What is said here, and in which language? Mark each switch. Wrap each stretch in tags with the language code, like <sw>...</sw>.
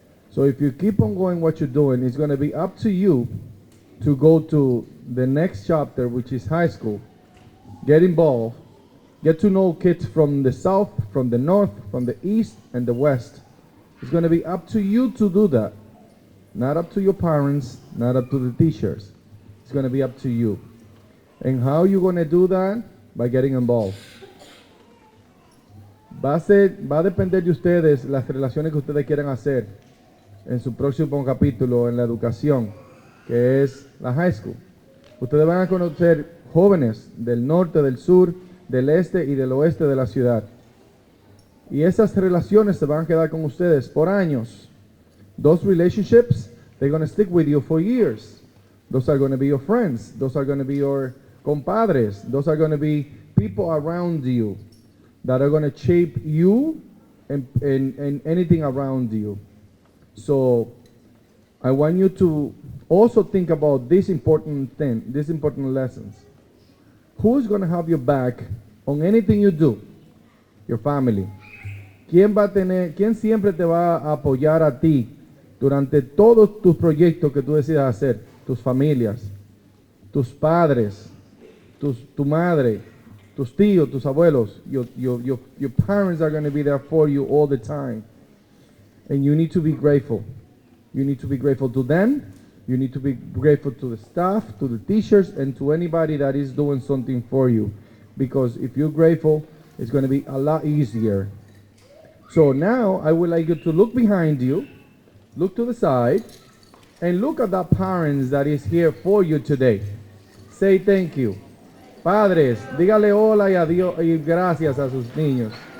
<en>So if you keep on going what you're doing, it's going to be up to you to go to the next chapter, which is high school, get involved, get to know kids from the south, from the north, from the east, and the west. It's going to be up to you to do that. Not up to your parents, not up to the teachers. It's going to be up to you. And how you going to do that? By getting involved.</en> <es>Va a depender de ustedes las relaciones que ustedes quieran hacer en su próximo capítulo en la educación, que es la high school. Ustedes van a conocer jóvenes del norte, del sur, del este y del oeste de la ciudad. Y esas relaciones se van a quedar con ustedes por años.</es> <en>Those relationships, they're going to stick with you for years. Those are going to be your friends. Those are going to be your compadres. Those are going to be people around you that are going to shape you and anything around you. So I want you to also think about this important thing, these important lessons. Who's going to have your back on anything you do? Your family.</en> <es>¿Quién siempre te va a apoyar a ti durante todos tus proyectos que tú decidas hacer? Tus familias, tus padres, tu madre, tus tíos, tus abuelos.</es> <en>Your parents are going to be there for you all the time. And you need to be grateful. You need to be grateful to them. You need to be grateful to the staff, to the teachers, and to anybody that is doing something for you. Because if you're grateful, it's going to be a lot easier. So now I would like you to look behind you, look to the side, and look at that parents that is here for you today. Say thank you.</en> <es>Padres, dígale hola y adiós y gracias a sus niños.</es>